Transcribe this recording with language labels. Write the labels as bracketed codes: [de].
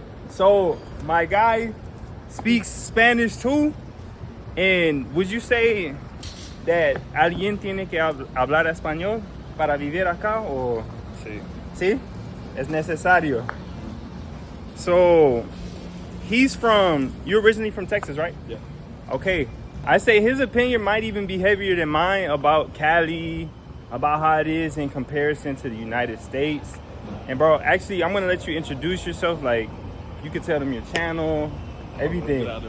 [en] So my guy speaks Spanish too. And would you say that [es] alguien tiene que hablar español para vivir acá? O Sí. ¿Sí? Es necesario. [en] So you're originally from Texas, right? Yeah. Okay. I say his opinion might even be heavier than mine about Cali, about how it is in comparison to the United States. And bro, actually, I'm gonna let you introduce yourself. Like, you can tell them your channel, everything.